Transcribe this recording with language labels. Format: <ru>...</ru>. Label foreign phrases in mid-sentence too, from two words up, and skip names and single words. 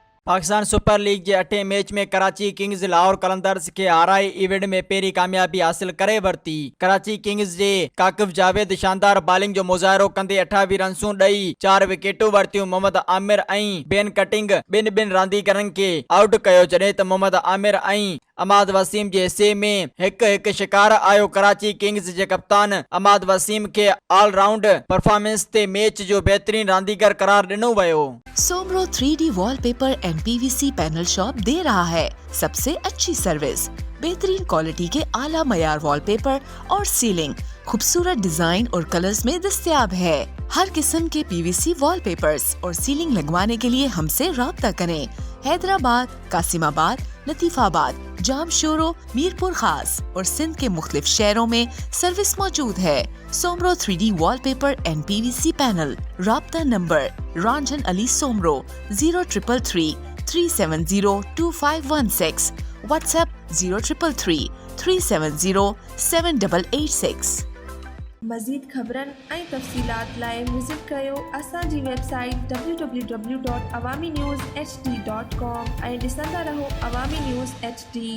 <sd>पाकिस्तान सुपर लीग के 8 मैच में कराची किंग्स लाहौर कलंदर्स के हाराए इवेंट में पहिरीं कामयाबी हासिल करे वरिती। कराची किंग्स जे काकिब जावेद शानदार बॉलिंग जो मुज़ाहिरो कंदे 28 रनसूं ॾेई 4 विकेटूं वरितियूं। मोहम्मद आमिर ऐं बेन कटिंग ॿिनि रांदीगरनि खे आउट कयो, जॾहिं त मोहम्मद आमिर ऐं अमाद वसीम जे हिसे में हिकु शिकार आयो। कराची किंग्स जे कप्तान अमाद वसीम खे ऑलराउंड परफॉर्मेंस ते मैच जो बेहतरीन रांदीगर करार ॾिनो वियो।</sd> <ur>سومرو 3D وال پیپر اینڈ PVC پینل شاپ دے رہا ہے سب سے اچھی سروس، بہترین کوالٹی کے اعلیٰ معیار وال پیپر اور سیلنگ خوبصورت ڈیزائن اور کلرز میں دستیاب ہے. ہر قسم کے PVC وال پیپرز اور سیلنگ لگوانے کے لیے ہم سے رابطہ کریں. حیدرآباد، قاسم آباد، لطیف آباد، جامشورو، میرپور خاص اور سندھ کے مختلف شہروں میں سروس موجود ہے. سومرو 3D وال پیپر اینڈ PVC پینل۔ رابطہ نمبر رنجن علی سومرو 0333 370 2516، واٹس ایپ 0333 370 7886.</ur> <sd>मज़ीद ख़बरनि ऐं तफ़सीलात लाइ विज़िट कयो असांजी वेबसाइट www.awamiNewsHD.com ऐं ॾिसंदा रहो अवामी न्यूज़ HD।</sd>